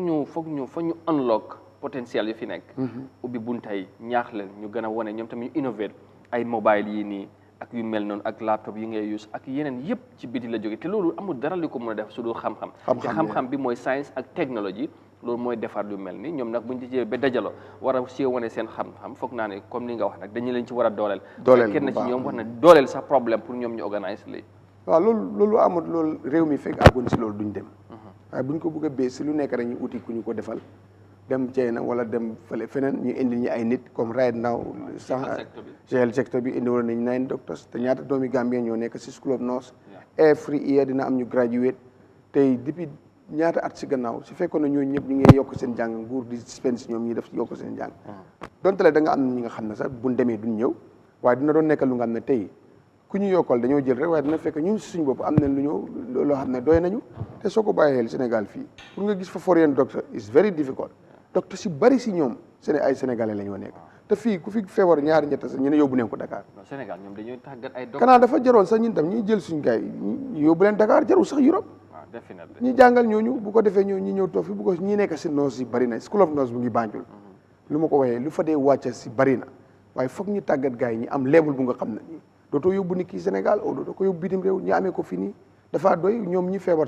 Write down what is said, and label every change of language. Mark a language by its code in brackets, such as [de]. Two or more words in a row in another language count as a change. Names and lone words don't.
[wo] ñu unlock potentiel yi fi nekk ubbi buntay ñaax leen ñu gën a wane ñoom tamit ñu innovate ay mobile yii nii ak yu mel noonu ak laptop yi ngay use ak yeneen yëpp ci biti la jóge te loolu amul dara li ko mën a def su dul xam-xam te xam-xam bi mooy science ak technology loolu mooy defar lu mel ni ñoom nag buñ ci ba dajaloo war a si wane seen xam-xam foog naa ne comme ni nga wax nag dañu leen ci war a dooleel kenn ci ñoom wax na dooleel sax problème pour ñoom ñu organise lii waaw loolu amul loolu réew mi fekk àggoon si loolu duñ dem waaye buñ ko bëgg a bee si lu nekk rek ñu uti ku ñu ko defal dem China wala dem fële feneen ñu indi ñu ay nit comme [en] right now [wo] sax health sector bi indi woon nañ 9 doctors te ñaata doomi Gambien ñoo nekk si School of Nurse [en] every year [wo] dina am ñu graduate tey depuis ñaata at si gannaaw su fekkoon ne ñooñu ñëpp ñu ngi yokk seen jàng nguur di spend si ñoom ñi def yokk seen jàng donte le da nga am ñi nga xam ne sax buñ demee duñ ñëw waaye dina doon nekk lu nga xam ne tey ku ñu yokkal dañoo jël rek waaye dina fekk ñun si suñ bopp am nañ lu ñëw loo xam ne doy nañu te soo ko bàyyi xel Sénégal fii pour nga gis fa [en] foreign doctor is very difficult [wo] docteur si bari si ñoom ay sénégalais la ñoo nekk te fii ku fi feebar ñaari ñett sax ñu ne yóbbu neen ko Dakar Sénégal ñoom dañuy tàggat ay docteur kanaa dafa jaroon sax ñun tam ñuy jël suñ gars yi ñu yóbbu leen Dakar jarul sax Europe ñi jàngal ñooñu bu ko defee ñi ñëw toog fi bu ko ñi nekk si nurse yi bari na School of Nurse bu ngi Banjul lu ma ko waxee lu fa dee wàcca si bari na waaye foog ñu tàggat gars yi ñi am level bu nga xam ne nii dootoo yóbbu nit ki Sénégal o dootoo ko yóbbu bitim réew ñi amee ko fii nii dafa doy ñoom ñi feebar